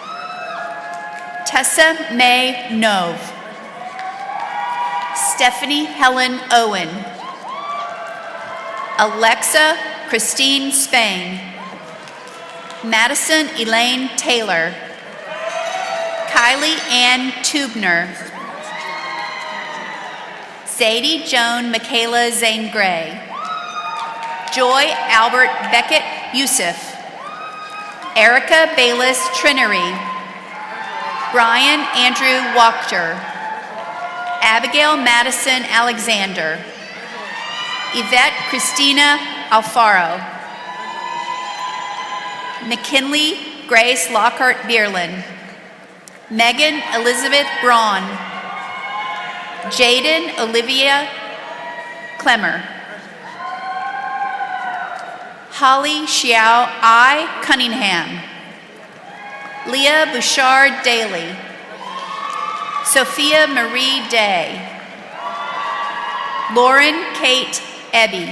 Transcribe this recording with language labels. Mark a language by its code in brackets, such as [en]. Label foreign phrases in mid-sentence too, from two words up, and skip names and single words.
[en] Tessa May Nove. Stephanie Helen Owen. Alexa Christine Spain. Madison Elaine Taylor. Kylie Ann Tubner. Zadie Joan Michaela Zane Gray. Joy Albert Beckett Youssef. Erica Bayless Trinery. Brian Andrew Wachter. Abigail Madison Alexander. Yvette Christina Alfaro. McKinley Grace Lockhart Bierlin. Megan Elizabeth Braun. Jaden Olivia Clemmer. Holly Xiao I. Cunningham. Leah Bouchard Daly. Sophia Marie Day. Lauren Kate Ebby.